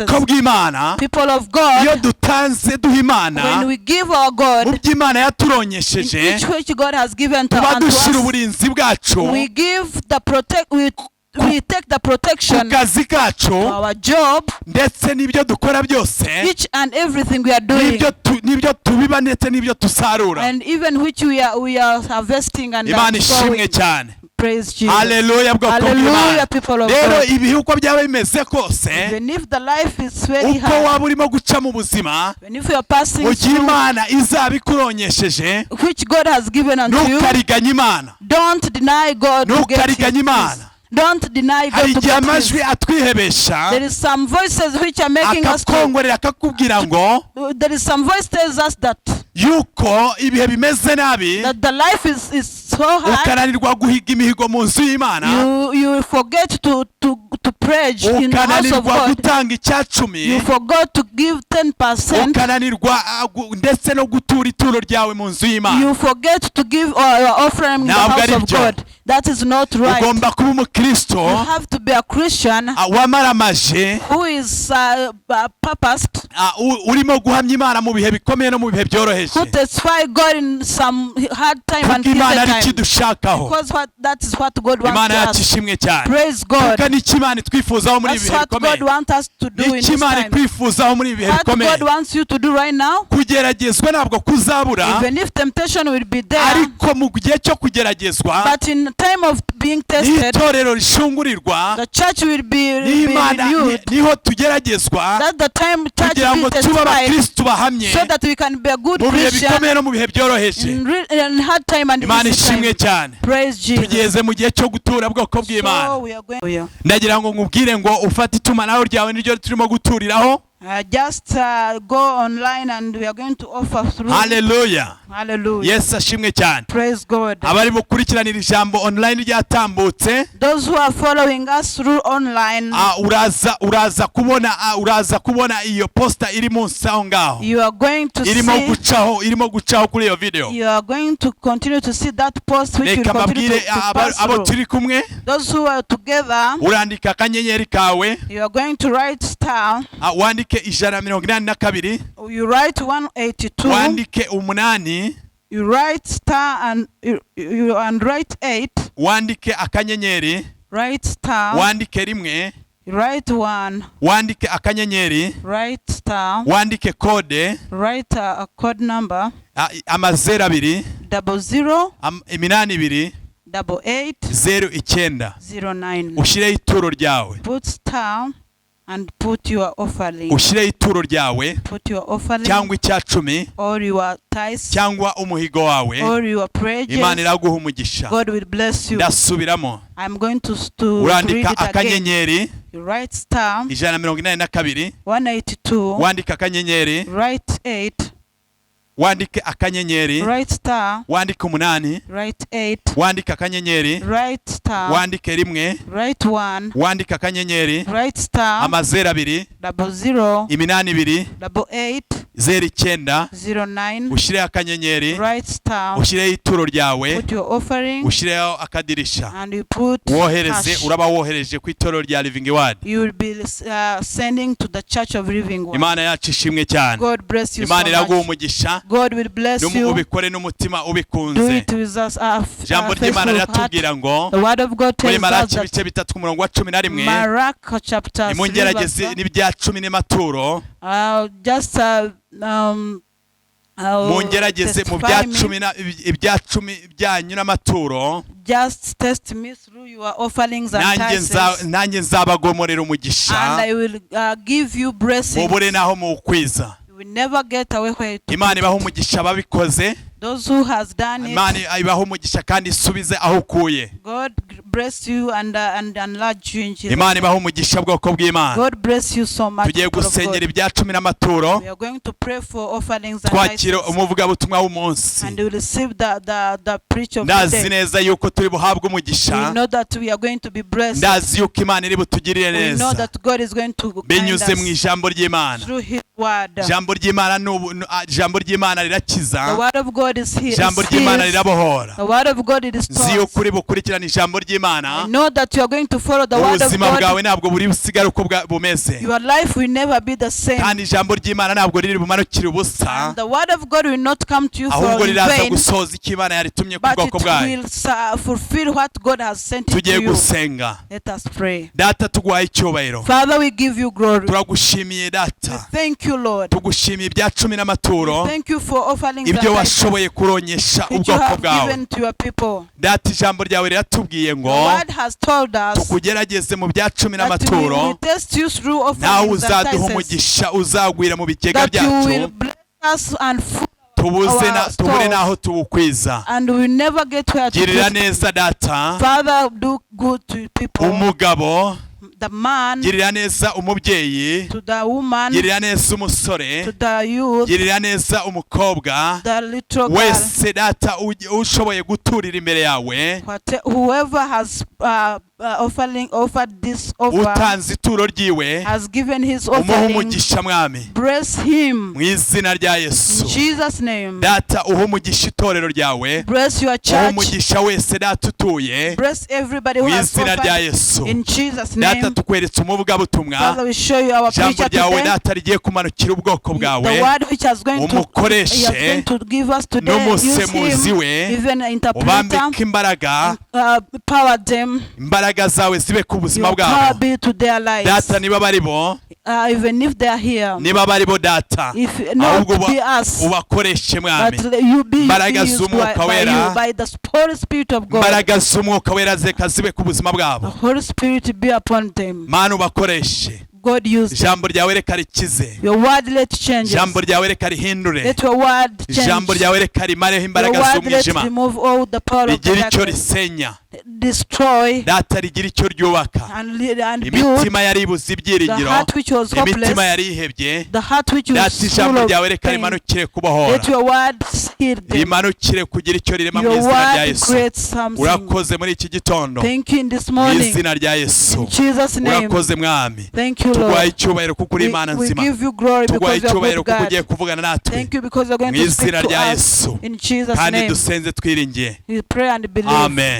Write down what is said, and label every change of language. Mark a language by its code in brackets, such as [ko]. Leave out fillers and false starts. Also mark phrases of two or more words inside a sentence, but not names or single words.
[en] People of God. [rw] Iyo dutanze duha Imana. [en] When we give our God. [rw] Mu by'Imana yaturonyesheje. [en] In which God has given to us. [rw] Badushira uburinzi bwacu. [en] We give the we take the protection [rw] kazi kacu [en] to our job [rw] ndetse n'ibyo dukora byose [en] each and everything we are doing [rw] n'ibyo tubiba ndetse n'ibyo tusarura [en] and even which we are harvesting and [rw] Imana ishimwe cyane. [en] Praise Jesus. Hallelujah, Hallelujah, people of God. [rw] Rero ibihe uko byaba bimeze kose [en] even if the life is very hard, [rw] uko waba urimo guca mu buzima, [en] when if you are passing through, [rw] Imana izabikuronyesheje, [en] which God has given unto you, [rw] ntukariganye Imana. [en] Don't deny God to get His. Don't deny God to get His. There is some voices which are making us there is some voice tells us that [rw] yuko ibihe bimeze nabi, [en] that the life is so hard, [rw] ukananirwa guhiga imihigo mu nzu y'Imana, [en] you forget to pledge in the house of God, [rw] gutanga icyacumi, [en] you forgot to give 10%, [rw] ukananirwa ndetse no gutura ituro ryawe mu nzu y'Imana, [en] you forget to give your offering in the house of God. That is not right. [rw] Ugomba kuba umukristo, [en] you have to be a Christian [rw] wamaramaje, [en] who is purposed, [rw] urimo guhamya Imana mu bihe bikomeye no mu bihe byoroheje, [en] who testify God in some hard time and easy time, because that is what God wants us. Praise God. That's what God wants us to do in this time. What God wants you to do right now, even if temptation will be there, but in time of being tested, the church will be renewed. That's the time church will be testified, so that we can be a good Christian in hard time and easy time. Praise Jesus. [rw] mu gihe cyo gutura bwoko bw'Imana. Ndagira ngo nkubwire ngo ufate itumanaho ryawe niryo turimo guturiraho. [en] Just go online and we are going to offer through. Hallelujah. Hallelujah. Yes, [rw] ashimwe cyane. [en] Praise God. [rw] Abari mukurikiranira ijambo online ryatambutse. [en] Those who are following us through online. [rw] uraza kubona iyo poster iri munsi aho ngaho. [en] You are going to see. [rw] Irimo gucaho kuri iyo video. [en] You are going to continue to see that post which will continue to pass [rw] abo turi kumwe. [en] Those who are together. [rw] Urandika akanyenyeri kawe. [en] You are going to write star. [rw] Wandike 182. [en] You write 182. [rw] Wandike 8. [en] You write star and you write 8. [rw] Wandike akanyenyeri. [en] Write star. [rw] Wandike 1. [en] Write 1. [rw] Wandike akanyenyeri. [en] Write star. [rw] Wandike code. [en] Write a code number. 2 00 82 88 09. [rw] Ushireho ituro ryawe. [en] Put star and put your offering. [rw] Ushireho ituro ryawe. [en] Put your offering. [rw] Cyangwa icyacumi. [en] Or your tithes. [rw] Cyangwa umuhigo wawe. [en] Or your pledges. [rw] Imana iraguha umugisha. [en] God will bless you. [rw] Ndasubiramo. [en] I'm going to read it [rw] akanyenyeri. [en] again. You write star. [rw] 182. [en] 182. [rw] Wandika akanyenyeri. [en] Write 8. [rw] Wandike akanyenyeri. [en] Write star. [rw] Wandike 8. [en] Write 8. [rw] Wandike akanyenyeri. [en] Write star. [rw] Wandike 1. [en] Write 1. [rw] Wandike akanyenyeri. [en] Write star. 2 00 82 88 09. [rw] Ushireho akanyenyeri. [en] Write star. [rw] Ushireho ituro ryawe. [en] Put your offering. [rw] Ushireho akadirisha. [en] And you put [rw] wohereze [en] cash. [rw] Uraba wohereje ku itorero rya Living Word. [en] You will be sending to the Church of Living Word. [rw] Imana yacu ishimwe cyane. [en] God bless you so [rw] Imana iraguha [en] much. [rw] umugisha. [en] God will bless you. [rw] Ubikore n'umutima ubikunze. [en] Do it with us. [rw] Jambo ry'Imana riratubwira ngo. [en] The word of God tells us that. [rw] Ibice 3 ku murongo wa 11. [en] Mark chapter 3. [rw] Imungerageze n'ibya 10 n'amaturo. [en] Just [rw] mungerageze mu bya 10 byanyu n'amaturo. [en] Just test me through your offerings and tithes. [rw] Nanjye nzabagomorera umugisha. [en] And I will give you blessings. [rw] Mubure naho mukwiza. [en] You will never get away where to. [rw] Imana ibaho umugisha babikoze. [en] Those who has done it. [rw] Imana ibaho umugisha kandi isubize aho ukuye. [en] God bless you and enlarge you in Jesus. [rw] Imana ibaho umugisha bwoko bw'Imana. [en] God bless you so much. [rw] Tugiye gusengera ibya 10 n'amaturo. [en] We are going to pray for offerings and [rw] twakira umuvuga butumwa w'umunsi. [en] And we will receive the preach of the day. [rw] Ndazi neza yuko turi buhabwe umugisha. [en] We know that we are going to be blessed. [rw] Ndazi yuko Imana iri butugirire neza. [en] We know that God is going to [rw] binyuze mu ijambo ry'Imana. [en] Through his word. [rw] Ijambo ry'Imana rirakiza. [en] The word of God is here. [rw] Ijambo ry'Imana rirabohora. [en] The word of God is taught. [rw] Ziyo kuri bukurikirana ijambo ry'Imana. [en] I know that you are going to follow the word of God. [rw] Ubuzima bwawe ntabwo buri busigara uko bumeze. [en] Your life will never be the same. [rw] Kandi ijambo ry'Imana ntabwo riri bumanukire ubusa. [en] And the word of God will not come to you for [rw] ahubwo [en] in [rw] riraza [en] vain. [rw] gusoza icyo Imana yaritumye ku bwoko bwayo. [en] But it will fulfill what God has sent to you. [rw] Tugiye gusenga. [en] Let us pray. [rw] Data tuguhaye icyubahiro. [en] Father, we give you glory. [rw] Turagushimiye data. [en] We thank you, Lord. [rw] Tugushimiye ibya 10 n'amaturo. [en] Thank you for offerings [rw] ibyo washoboye kuronyesha ubwoko bwawe. Data ijambo ryawe riratubwiye ngo tukugerageze mu bya 10 n'amaturo. Nawe uzaduha umugisha uzagwira mu bigega byacu. Tubure naho tuwukwiza. Girira neza data. Umugabo. [en] The man, [rw] girira neza umubyeyi, [en] to the woman, [rw] girira neza umusore, [en] to the youth, [rw] girira neza umukobwa, [en] the little girl, [rw] wese data ushoboye guturira imbere yawe, [en] whoever has offered this offer, [rw] utanze ituro ryiwe, [en] has given his offering, [rw] umugisha mwami, [en] bless him [rw] mu izina rya Yesu. [en] In Jesus name. [rw] Data umugisha itorero ryawe, [en] bless your church, [rw] umugisha wese data utuye, [en] bless everybody who has offered, in Jesus name. [rw] Data tukweretse umuvuga butumwa, [en] Father, we show you our preacher today. [rw] Jambo ryawe data rigiye kumanukira ubwoko bwawe, [en] the word which is going to give us today, [rw] n'umusemuzi we, [en] even an interpreter, [rw] ubambike imbaraga, [en] power them, [rw] imbaraga zawe zibe ku buzima bwabo. Data niba baribo, [en] even if they are here, [rw] niba baribo data, [en] not be us, [rw] ubakoreshe mwami, [en] but you be used by the Holy Spirit of God. [rw] Imbaraga z'umwuka wera zibe ku buzima bwabo. [en] The Holy Spirit be upon them. [rw] Mana ubakoreshe. [en] God used [rw] Jambo ryawe reka rikize. [en] Your word let change. [rw] Jambo ryawe reka rihindure. [en] Let your word change. [rw] Jambo ryawe reka rimareho imbaraga z'umwijima. [en] Remove all the power of [rw] rigire icyo risenya. [en] destroy [rw] data rigira icyo ryubaka imitima yari ibuze ibyiringiro imitima yari ihebye data ijambo ryawe reka rimanukire kubohora rimanukire kugira icyo rirema mu izina rya Yesu urakoze muri iki gitondo mu izina rya Yesu urakoze mwami tuguhaye icyubahiro kuko uri Imana nzima tuguhaye icyubahiro kuko ugiye kuvugana natwe mu izina rya Yesu kandi dusenze twiringiye amen.